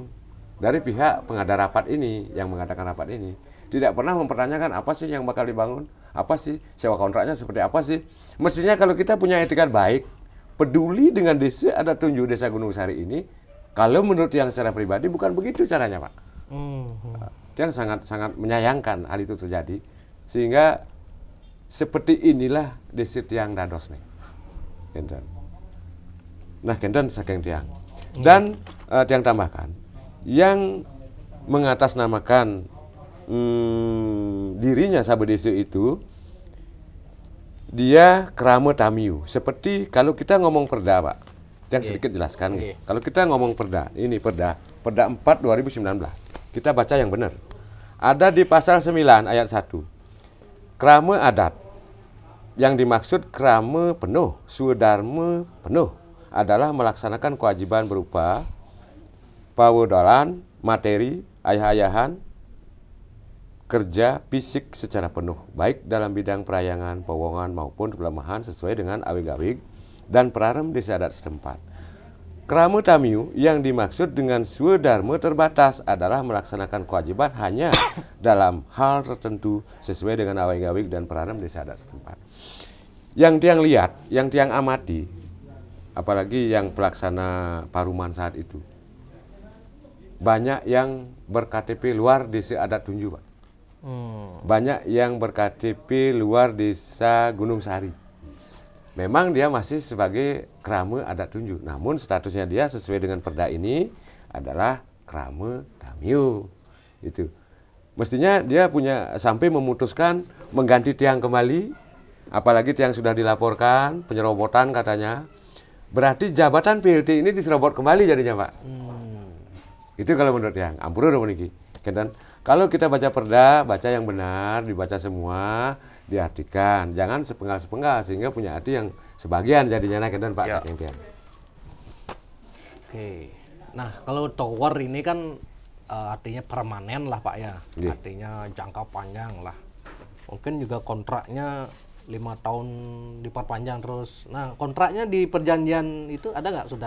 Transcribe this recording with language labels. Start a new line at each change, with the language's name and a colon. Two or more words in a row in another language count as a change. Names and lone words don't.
Indonesian: Dari pihak pengada rapat ini, yang mengadakan rapat ini, tidak pernah mempertanyakan apa sih yang bakal dibangun, apa sih sewa kontraknya seperti apa sih. Mestinya kalau kita punya etikat baik, peduli dengan desa ada tunjuk Desa Gunung Sari ini, kalau menurut yang secara pribadi bukan begitu caranya, Pak. Yang sangat menyayangkan hal itu terjadi, sehingga seperti inilah desa
Balinese: tiang dados nih. Kenten. Nah, kenten saking tiang.
Indonesian: Dan tiang tambahkan, yang mengatasnamakan dirinya Sahabat Desa itu, dia krama tamiu. Seperti kalau kita ngomong perda, Pak. Yang sedikit jelaskan. Kalau kita ngomong perda, ini perda 4 2019. Kita baca yang benar. Ada di pasal 9 ayat 1. Krama adat. Yang dimaksud krama penuh, swadharma penuh adalah melaksanakan kewajiban berupa pawedalan, materi, ayah-ayahan, kerja fisik secara penuh, baik dalam bidang perayangan, pewongan maupun pelemahan sesuai dengan awig-awig dan perarem desa adat setempat. Krama tamiu yang dimaksud dengan swadharma terbatas adalah melaksanakan kewajiban hanya dalam hal tertentu sesuai dengan awig-awig dan perarem desa adat setempat. Yang tiang lihat, yang tiang amati, apalagi yang pelaksana paruman saat itu, banyak yang ber-KTP luar desa adat Tunju, Pak. Banyak yang ber-KTP luar desa Gunung Sari. Memang dia masih sebagai krama adat Tunju, namun statusnya dia sesuai dengan perda ini adalah krama tamiu. Itu. Mestinya dia punya sampai memutuskan mengganti tiang kembali, apalagi tiang sudah dilaporkan penyerobotan katanya. Berarti jabatan PLT ini diserobot kembali jadinya, Pak. Itu kalau menurut tiang.
Balinese: Ampun dong niki.
Indonesian: Dan kalau kita baca perda, baca yang benar, dibaca semua, diartikan, jangan sepenggal-sepenggal sehingga punya arti yang sebagian jadinya dan Pak ya.
Balinese: Saking tiang.
Indonesian: Oke. Nah, kalau tower ini kan artinya permanen lah, Pak ya. Artinya jangka panjang lah. Mungkin juga kontraknya 5 tahun diperpanjang terus. Nah, kontraknya di perjanjian itu ada nggak sudah?